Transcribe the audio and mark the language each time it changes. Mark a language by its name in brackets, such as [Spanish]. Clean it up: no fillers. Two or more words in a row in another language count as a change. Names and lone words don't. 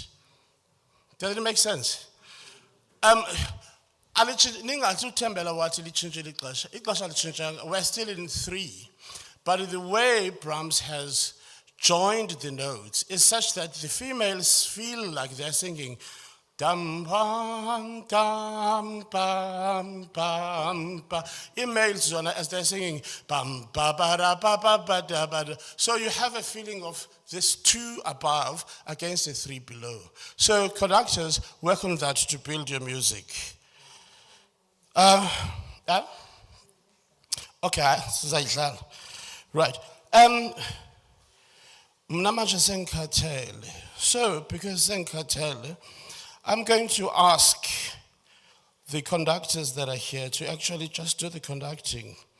[English] Does it make sense? We're still in 3, but the way Brahms has joined the notes is such that the females feel like they're singing dum bum dum bum bum ba. In males as they're singing bum ba ba da ba ba ba da ba da. So you have a feeling of this 2 above against the 3 below. So conductors work on that to build your music. Okay, right. So, because Senkatele, I'm going to ask the conductors that are here to actually just do the conducting.